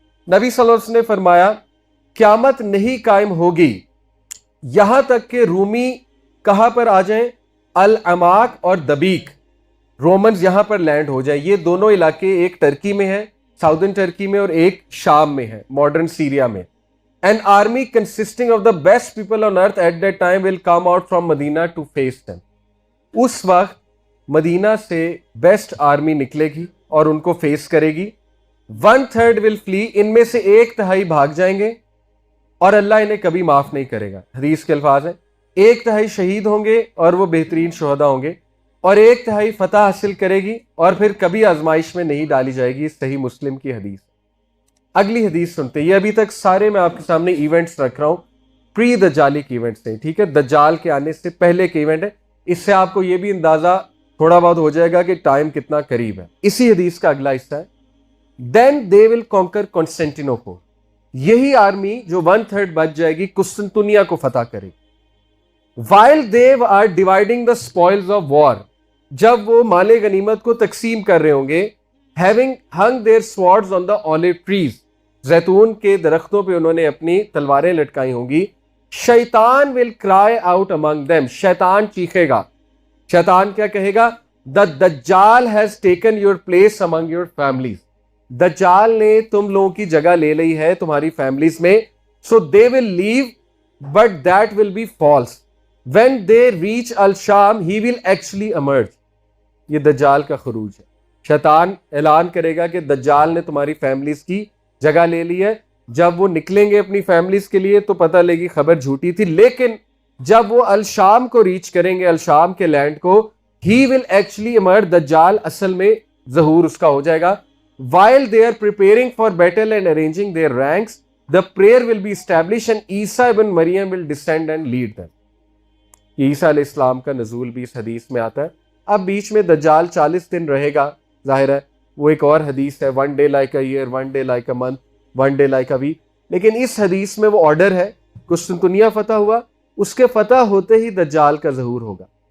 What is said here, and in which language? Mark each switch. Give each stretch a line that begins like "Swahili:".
Urdu: نبی صلی اللہ علیہ وسلم نے فرمایا, قیامت نہیں قائم ہوگی یہاں تک کہ رومی کہاں پر آ جائیں, العماق اور دبیق. رومنز یہاں پر لینڈ ہو جائیں. یہ دونوں علاقے ایک ٹرکی میں ہیں, ساؤدرن ٹرکی میں, اور ایک شام میں ہے, ماڈرن سیریا میں.
English: An army consisting of the best people on earth at that time will come out from Medina to face them.
Urdu: اس وقت مدینہ سے بیسٹ آرمی نکلے گی اور ان کو فیس کرے گی.
English: 1/3 will flee,
Urdu: ان میں سے 1/3 بھاگ جائیں گے اور اللہ انہیں کبھی معاف نہیں کرے گا. حدیث کے الفاظ ہیں, 1/3 شہید ہوں گے اور وہ بہترین شہداء ہوں گے, اور 1/3 فتح حاصل کرے گی اور پھر کبھی آزمائش میں نہیں ڈالی جائے گی. صحیح مسلم کی حدیث. اگلی حدیث سنتے. یہ ابھی تک سارے میں آپ کے سامنے ایونٹس رکھ رہا ہوں, پری دجالی کے ایونٹس ہیں, ٹھیک ہے, دجال کے آنے سے پہلے کے ایونٹ ہے. اس سے آپ کو یہ بھی اندازہ تھوڑا بہت ہو جائے گا کہ ٹائم کتنا قریب ہے. اسی حدیث کا اگلا حصہ ہے,
English: Then they will conquer Constantinople.
Urdu: یہی آرمی جو 1/3 بچ جائے گی قسطنطنیہ کو فتح کرے گی.
English: while they are dividing the spoils of war,
Urdu: جب وہ مال غنیمت کو تقسیم کر رہے ہوں گے,
English: having hung their swords on the olive trees,
Urdu: زیتون کے درختوں پہ انہوں نے اپنی تلواریں لٹکائی ہوں گی.
English: شیطان will cry out among them,
Urdu: شیطان چیخے گا. شیطان کیا کہے گا,
English: the dajjal has taken your place among your families.
Urdu: دجال نے تم لوگوں کی جگہ لے لی ہے تمہاری فیملیز میں.
English: so they will leave but that will be false. when they reach al-Sham he will actually emerge.
Urdu: یہ دجال کا خروج ہے. شیطان اعلان کرے گا کہ دجال نے تمہاری فیملیز کی جگہ لے لی ہے. جب وہ نکلیں گے اپنی فیملیز کے لیے تو پتہ لگے گی خبر جھوٹی تھی, لیکن جب وہ الشام کو ریچ کریں گے, الشام کے لینڈ کو,
English: he will actually emerge,
Urdu: دجال اصل میں ظہور اس کا ہو جائے گا.
English: while they are preparing for battle and arranging their ranks, the prayer will be established and عیسیٰ ابن مریم will descend and lead them.
Urdu: عیسیٰ علیہ السلام کا نزول بھی اس حدیث میں آتا ہے. اب بیچ میں دجال 40 دن رہے گا, ظاہر ہے وہ ایک اور حدیث ہے,
English: 1 day like a year, 1 day like a month, 1 day like a week.
Urdu: لیکن اس حدیث میں وہ آرڈر ہے, قسطنطنیہ فتح ہوا, اس کے فتح ہوتے ہی دجال کا ظہور ہوگا.